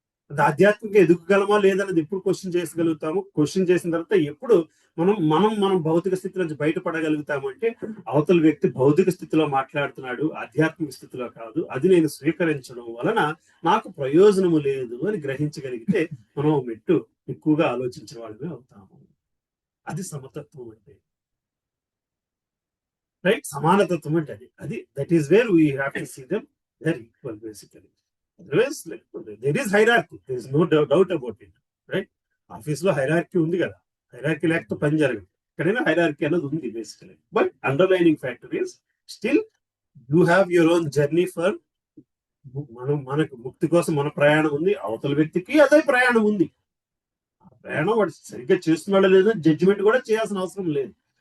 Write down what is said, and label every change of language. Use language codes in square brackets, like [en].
[te] అది ఆధ్యాత్మిక ఎదుగగలమా లేదనేది ఎప్పుడు క్వశ్చన్ చేసుకోగలుగుతాము. క్వశ్చన్ చేసిన తర్వాత ఎప్పుడు మనం భౌతిక స్థితి నుంచి బయటపడగలుగుతాము అంటే అవతల వ్యక్తి భౌతిక స్థితిలో మాట్లాడుతున్నాడు, ఆధ్యాత్మిక స్థితిలో కాదు, అది నేను స్వీకరించడం వలన నాకు ప్రయోజనము లేదు అని గ్రహించగలిగితే మనం మెట్టు ఎక్కువగా ఆలోచించిన వాళ్ళమే అవుతాము. అది సమతత్వం అంటే, రైట్? సమానతత్వం అంటే అది [en] That is where we have to see them there equal basically. Otherwise, like, there is hierarchy. There is no doubt about it, right? [te] Office లో హైరార్కీ ఉంది కదా, హైరార్కీ లేకపోతే పని జరగదు. ఎక్కడైనా హైరార్కీ అన్నది ఉంది basically. [en] but underlining factor is still you have your own journey for, [te] మనకు ముక్తి కోసం మన ప్రయాణం ఉంది, అవతల వ్యక్తికి అదే ప్రయాణం ఉంది. ఆ ప్రయాణం వాడు సరిగ్గా చేస్తున్నాడో లేదో జడ్జిమెంట్ కూడా చేయాల్సిన అవసరం లేదు.